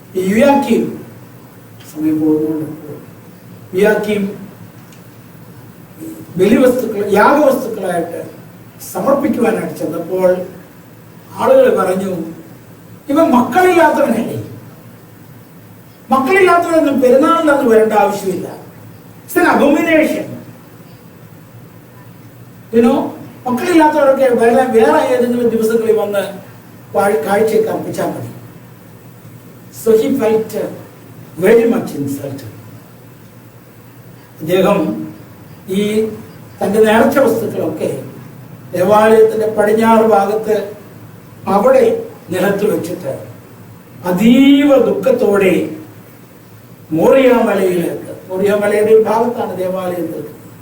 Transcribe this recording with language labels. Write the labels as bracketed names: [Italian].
[Malayalam] യൂയാക്കീം സമയം പോകുന്നുണ്ട്. യൂയാക്കീം ബലിവസ്തുക്കൾ യാഗവസ്തുക്കളായിട്ട് സമർപ്പിക്കുവാനായിട്ട് ചെന്നപ്പോൾ ആളുകൾ പറഞ്ഞു, ഇവൻ മക്കളില്ലാത്തവനല്ലേ, മക്കളില്ലാത്തവനൊന്നും പെരുന്നാളിലൊന്നും വരേണ്ട ആവശ്യമില്ല. [English] It's an abomination. [Malayalam] മക്കളില്ലാത്തവരൊക്കെ വേറെ ഏതെങ്കിലും ദിവസങ്ങളിൽ വന്ന് കാഴ്ചയൊക്കെ അർപ്പിച്ചാൽ മതി. [English] So he felt very much insulted. [Malayalam] അദ്ദേഹം ഈ തന്റെ നേർച്ച വസ്തുക്കളൊക്കെ ദേവാലയത്തിന്റെ പടിഞ്ഞാറ് ഭാഗത്ത് അവിടെ നിലത്ത് വെച്ചിട്ട് അതീവ ദുഃഖത്തോടെ മോറിയാമലയിലേക്ക്, മോറിയാമലയുടെ ഒരു ഭാഗത്താണ് ദേവാലയം നിൽക്കുന്നത്.